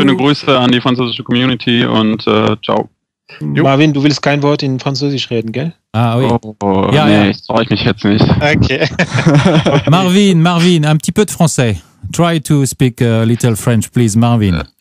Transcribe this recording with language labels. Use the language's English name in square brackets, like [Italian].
[German] schöne Grüße an die französische Community und ciao. Marvin, du willst kein Wort in Französisch reden, gell? [French] Ah oui. [German] Ja, nee, das traue ich mich jetzt nicht. Okay. [French] Marvin, un petit peu de français. [English] Try to speak a little French, please, Marvin.